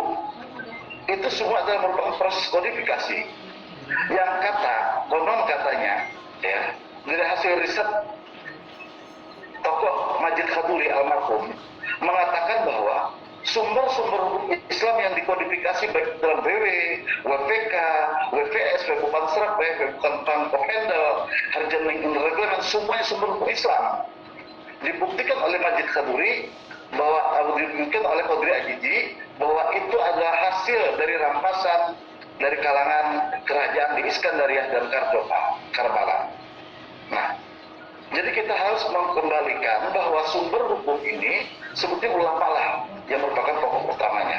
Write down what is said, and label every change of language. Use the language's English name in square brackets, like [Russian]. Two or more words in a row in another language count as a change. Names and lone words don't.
[Indonesian] Itu semua adalah merupakan proses kodifikasi. Yang konon katanya, ya, dari hasil riset tokoh Majid Khaturi almarhum mengatakan bahwa sumber-sumber hukum Islam yang dikodifikasi baik dalam BW, WPK, WVS, Wetboek van Sarbre, Wetboek van Hendel, Harjaneng Reglement, semuanya sumber hukum Islam. Dibuktikan oleh Majid Khaturi bahwa dibuktikan oleh Qadri Ajiji bahwa itu adalah hasil dari rampasan dari kalangan kerajaan di Iskandariyah dan Karbala. Nah, jadi kita harus mengembalikan bahwa sumber hukum ini sebetulnya ulama lah yang merupakan pokok utamanya.